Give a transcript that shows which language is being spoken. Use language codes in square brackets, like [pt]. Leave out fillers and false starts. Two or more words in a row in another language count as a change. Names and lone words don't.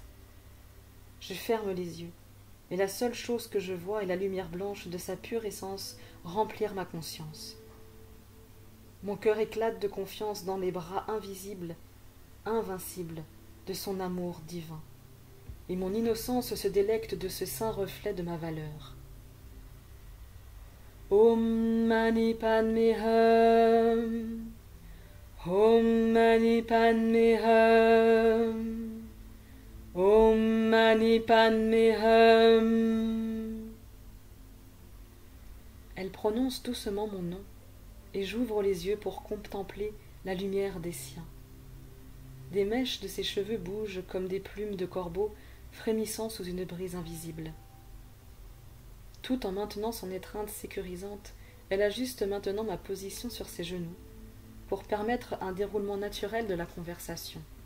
[fr] Je ferme les yeux, mais la seule chose que je vois est la lumière blanche de sa pure essence remplir ma conscience. Mon cœur éclate de confiance dans les bras invisibles, invincibles, de son amour divin, et mon innocence se délecte de ce saint reflet de ma valeur. [sa] ॐ मणि पद्मे हूँ ॐ मणि पद्मे हूँ ॐ मणि पद्मे हूँ. [fr] Elle prononce doucement mon nom, et j'ouvre les yeux pour contempler la lumière des siens. Des mèches de ses cheveux bougent comme des plumes de corbeau frémissant sous une brise invisible. Tout en maintenant son étreinte sécurisante, elle ajuste maintenant ma position sur ses genoux, pour permettre un déroulement naturel de la conversation.